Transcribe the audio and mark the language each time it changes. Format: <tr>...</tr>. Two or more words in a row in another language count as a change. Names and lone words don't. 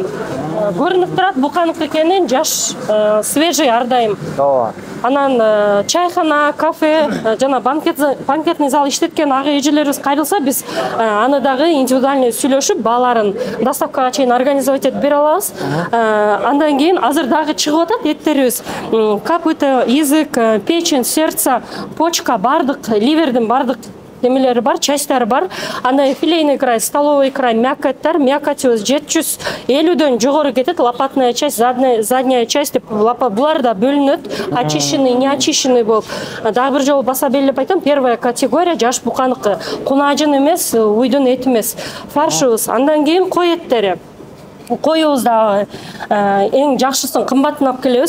<ky>Көрүнүп турат буканык экенин, жаш, свежий ар дайым. Анан чайхана, кафе, жана</ky> <ru>банкетный зал</ru> <ky>иштеткен ага эжелерибиз кайрылса, биз аны дагы индивидуальный сүйлөшүп, бааларын доставкага чейин организовать этип бере алабыз. Андан кийин азыр дагы чыгып атат эттерибиз.</ky> <ru>Копыта, язык, печень, сердце, почка,</ru> <ky>бардык, ливердин бардык немелери бар, частьтары бар. Андай</ky> <ru>филейный край, столовый край,</ru> <ky>мякоттар, мякотибиз 750дөн жогору кетет.</ky> <ru>Лопатная часть, задняя часть</ru> <ky>деп булар да бөлүнөт.</ky> <ru>Очищенный, неочищенный</ru> <ky>болуп. Дагы бир жолу баса белгилеп айтам,</ky> <ru>первая категория</ru> <ky>жаш буканыкы. Кунажын эмес, уйдун эти эмес. Фаршыбыз. Андан кийин кой эттери. коюбуз дагы эң жакшысын кымбатын алып келебиз.</ky>